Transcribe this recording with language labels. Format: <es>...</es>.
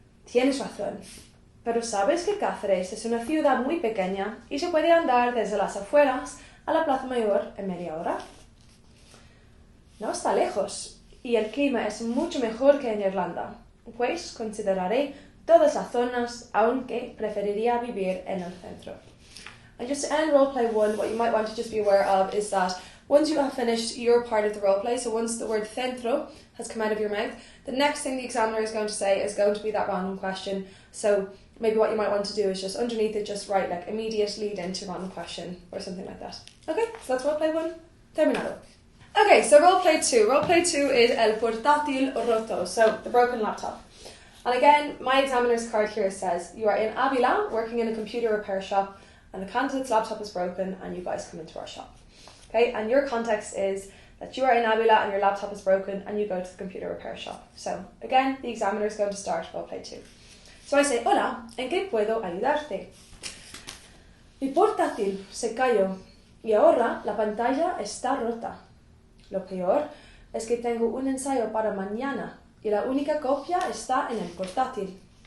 <es>Tienes razón, pero ¿sabes que Cáceres es una ciudad muy pequeña y se puede andar desde las afueras a la Plaza Mayor en media hora? No está lejos y el clima es mucho mejor que en Irlanda, pues consideraré todas las zonas, aunque preferiría vivir en el centro.</es> <en>And just to end roleplay 1, what you might want to just be aware of is that once you have finished your part of the roleplay, so once the word centro has come out of your mouth, the next thing the examiner is going to say is going to be that random question. So maybe what you might want to do is just underneath it, just write like immediate lead into random question or something like that. Okay, so that's roleplay 1. Terminado. Okay, so roleplay 2. Roleplay 2 is</en> <es>el portátil roto,</es> <en>so the broken laptop. And again, my examiner's card here says you are in Avila working in a computer repair shop and the candidate's laptop is broken and you guys come into our shop. Okay, and your context is that you are in Avila and your laptop is broken and you go to the computer repair shop. So again, the examiner is going to start roleplay 2. So I say,</en> <es>hola, ¿en qué puedo ayudarte? Mi portátil se cayó y ahora la pantalla está rota. Lo peor es que tengo un ensayo para mañana y la única copia está en el portátil.</es>